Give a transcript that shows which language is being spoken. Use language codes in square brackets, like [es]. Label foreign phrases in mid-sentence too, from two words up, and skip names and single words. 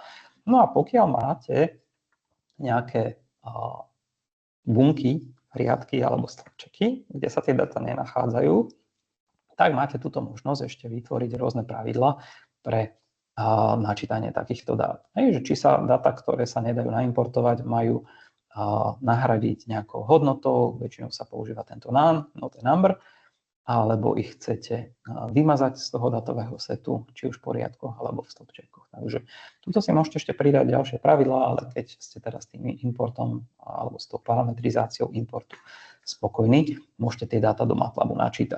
[sk] No a pokiaľ máte nejaké bunky, riadky alebo stĺpčeky, kde sa tie dáta nenachádzajú, tak máte túto možnosť ešte vytvoriť rôzne pravidlá pre načítanie takýchto dát. Hej, že či sa dáta, ktoré sa nedajú naimportovať, majú nahradiť nejakou hodnotou, väčšinou sa používa tento none, [en] not a number, [sk] alebo ich chcete vymazať z toho datového setu, či už v poriadkoch alebo v stĺpčekoch. Takže tuto si môžete ešte pridať ďalšie pravidlá, ale keď ste teda s tým importom alebo s tou parametrizáciou importu spokojní, môžete tie dáta do MATLABu načítať.